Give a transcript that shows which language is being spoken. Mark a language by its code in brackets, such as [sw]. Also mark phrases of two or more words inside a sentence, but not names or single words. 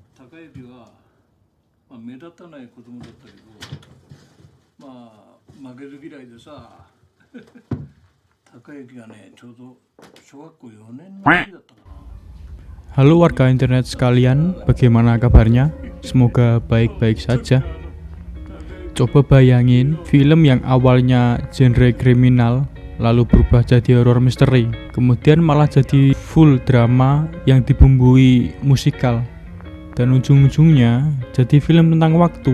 [ja] 高之は、目立たない子供だったけど、負けず嫌いでさ、高之がね、ちょうど小学校4年の時だったかな。 [id] Halo warga internet sekalian, bagaimana kabarnya? Semoga baik-baik saja. Coba bayangin film yang awalnya genre kriminal lalu berubah jadi horor misteri, kemudian malah jadi full drama yang dibumbui musikal, dan ujung-ujungnya jadi film tentang waktu.